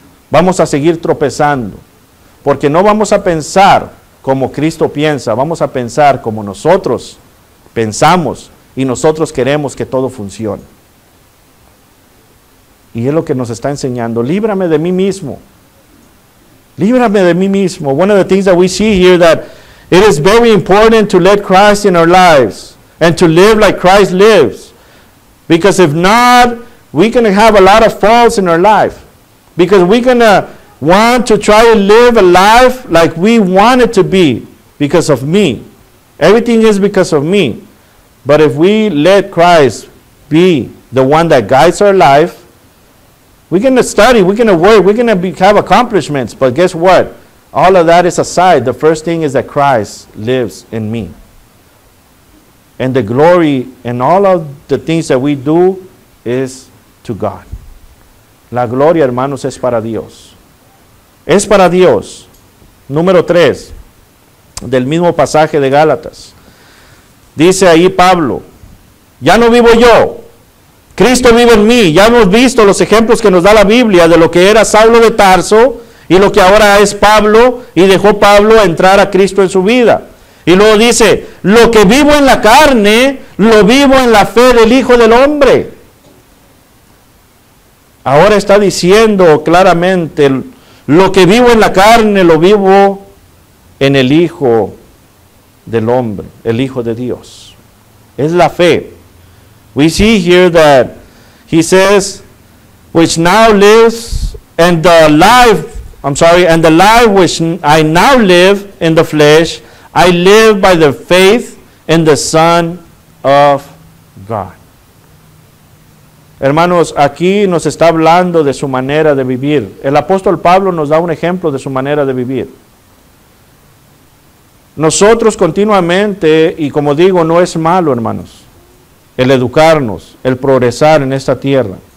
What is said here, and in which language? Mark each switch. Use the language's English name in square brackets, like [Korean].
[Spanish] Vamos a seguir tropezando. Porque no vamos a pensar como Cristo piensa, vamos a pensar como nosotros pensamos y nosotros queremos que todo funcione. Y es lo que nos está enseñando. Líbrame de mí mismo. Líbrame de mí mismo. [English] One of the things that we see here that it is very important to let Christ in our lives and to live like Christ lives. Because if not, we're going to have a lot of faults in our life. Because we're going to want to try to live a life like we want it to be because of me. Everything is because of me. But if we let Christ be the one that guides our life, we're going to study, we're going to work, we're going to have accomplishments. But guess what? All of that is aside. The first thing is that Christ lives in me. And the glory and all of the things that we do is to God. [Spanish] La gloria, hermanos, es para Dios. Es para Dios. Número 3, del mismo pasaje de Gálatas. Dice ahí Pablo, ya no vivo yo, Cristo vive en mí. Ya hemos visto los ejemplos que nos da la Biblia de lo que era Saulo de Tarso y lo que ahora es Pablo, y dejó Pablo entrar a Cristo en su vida. Y luego dice, lo que vivo en la carne, lo vivo en la fe del Hijo del Hombre. Ahora está diciendo claramente, lo que vivo en la carne, lo vivo en el Hijo del Hombre, el Hijo de Dios. Es la fe. [English] We see here that he says, which now lives, and the life which I now live in the flesh, I live by the faith in the Son of God. [Spanish] Hermanos, aquí nos está hablando de su manera de vivir. El apóstol Pablo nos da un ejemplo de su manera de vivir. Nosotros continuamente, y como digo, no es malo, hermanos, el educarnos, el progresar en esta tierra.